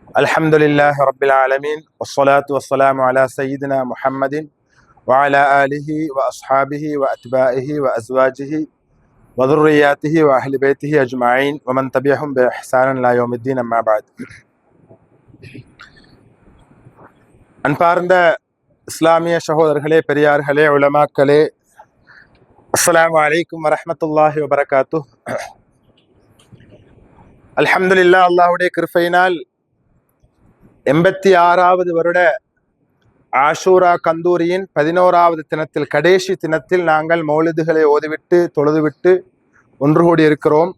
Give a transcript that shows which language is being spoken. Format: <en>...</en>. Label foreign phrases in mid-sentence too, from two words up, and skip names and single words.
<ar>الحمد لله رب العالمين والصلاة والسلام على سيدنا محمد وعلى آله وأصحابه وأتباعه وأزواجه وذرياته وأهل بيته أجمعين ومن تبعهم بإحسان إلى يوم الدين أما بعد.</ar> <ta>அன்பார்ந்த இஸ்லாமிய சகோதரர்களே, பெரியார்களே, உலமாக்களே,</ta> <ar>السلام عليكم ورحمة الله وبركاته.</ar> <ta>அல்ஹம்துலில்லாஹ், அல்லாஹ்வுடைய கிருபையினால் 86வது வருட ஆஷூரா கந்தூரியின் 11வது தினத்தில், கடைசி தினத்தில் நாங்கள் மௌலிதுகளை ஓதிவிட்டு தொழுதுவிட்டு ஒன்று கூடி இருக்கிறோம்.</ta>